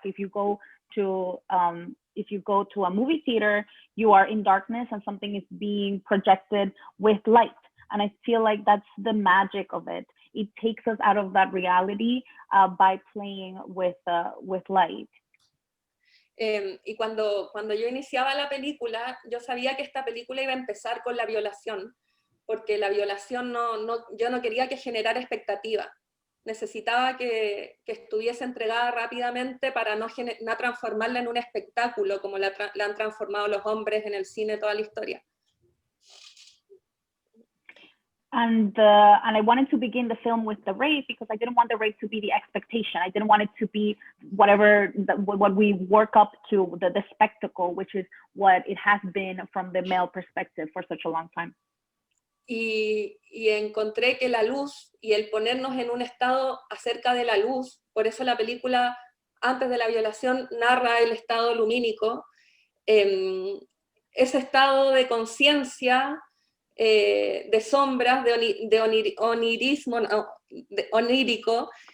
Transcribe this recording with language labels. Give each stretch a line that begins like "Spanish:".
English: If you go to a movie theater, you are in darkness and something is being projected with light. And I feel like that's the magic of it. It takes us out of that reality by playing with light.
Spanish: Y cuando yo iniciaba la película, yo sabía que esta película iba a empezar con la violación, porque la violación yo no quería que generara expectativa. Necesitaba que estuviese entregada rápidamente para no transformarla en un espectáculo como la han transformado los hombres en el cine toda la historia.
English: And I wanted to begin the film with the rape because I didn't want the rape to be the expectation. I didn't want it to be what we work up to, the spectacle, which is what it has been from the male perspective for such a long time.
Spanish: Y encontré que la luz y el ponernos en un estado acerca de la luz, por eso la película antes de la violación narra el estado lumínico, ese estado de conciencia, de sombras, de onirismo, onírico,